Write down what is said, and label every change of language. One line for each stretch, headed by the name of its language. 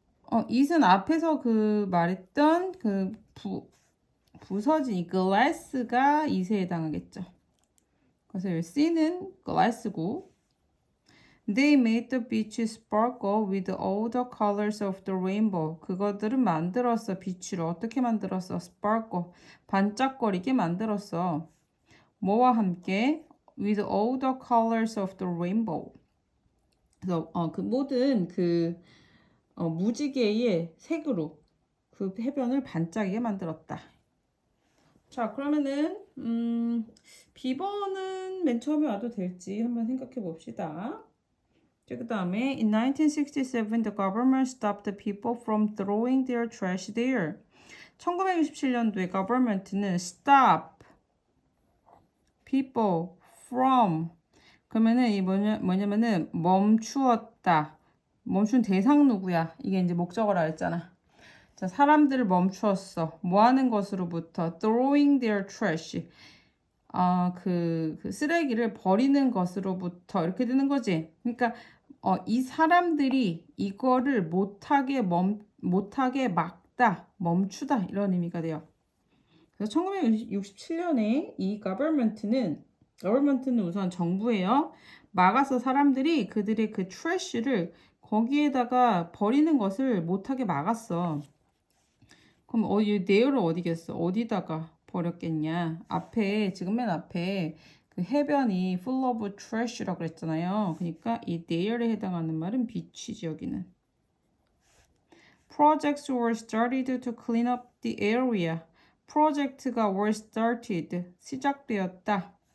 Korean: it은 앞에서 그 말했던 그 부서진 이 glass가 it에 해당하겠죠. 그래서 이 C는 glass고
English: They made the beach sparkle with all the colors of the rainbow.
Korean: 그것들은 만들었어. 비치를 어떻게 만들었어? sparkle. 반짝거리게 만들었어. 뭐와 함께?
English: with all the colors of the rainbow.
Korean: 그래서 그 모든 무지개의 색으로 그 해변을 반짝이게 만들었다. 자, 그러면은 B번은 맨 처음에 와도 될지 한번 생각해 봅시다. 그 다음에
English: In 1967, the government stopped the people from throwing their trash there.
Korean: 1967년도에 government는
English: stop people from
Korean: 그러면은 이 뭐냐면은 멈추었다. 멈춘 대상 누구야? 이게 이제 목적어라 했잖아. 자, 사람들을 멈추었어. 뭐 하는 것으로부터
English: throwing their trash.
Korean: 그 쓰레기를 버리는 것으로부터 이렇게 되는 거지. 그러니까 이 사람들이 이거를 못하게 막다, 멈추다 이런 의미가 돼요. 그래서 1967년에 이 government는 우선 정부예요. 막아서 사람들이 그들의 그 trash를 거기에다가 버리는 것을 못하게 막았어. 그럼 이 there를 어디겠어? 어디다가 버렸겠냐? 지금 맨 앞에 그 해변이
English: full of trash
Korean: 라고 그랬잖아요. 그러니까 이 there에 해당하는 말은 beach지 여기는.
English: Projects were started to clean up the area.
Korean: 프로젝트가
English: were started
Korean: 시작되었다.